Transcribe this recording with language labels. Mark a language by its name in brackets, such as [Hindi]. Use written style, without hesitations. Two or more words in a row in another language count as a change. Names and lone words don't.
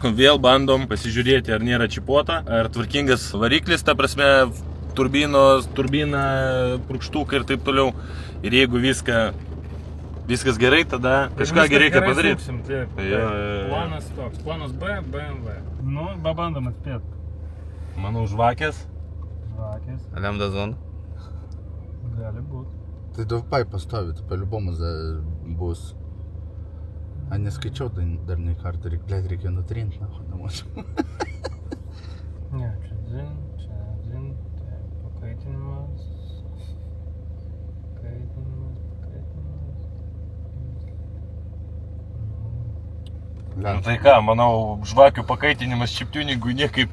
[Lithuanian] Vėl bandom pasižiūrėti, ar nėra čipuota, ar tvarkingas variklis, ta prasme, turbina, purkštukai ir taip toliau. Ir jeigu viskas gerai, tada kažką reikia padaryti. Suksim, taip. Planas toks, planas B, BMW. Nu, babandom atspėt. Manau, žvakės. Žvakės. [Russian] Лямбда зона. [Lithuanian] Gali būt. [Russian] Tai давай поставить, по-любому бус. А не скачал [Lithuanian] dar nei kartą, reikia nutrint, nahoj, namuose. Ne, čia dzin, tai pakaitinimas. Nu tai ką, manau, žvakių pakaitinimas čiptuningui niekaip.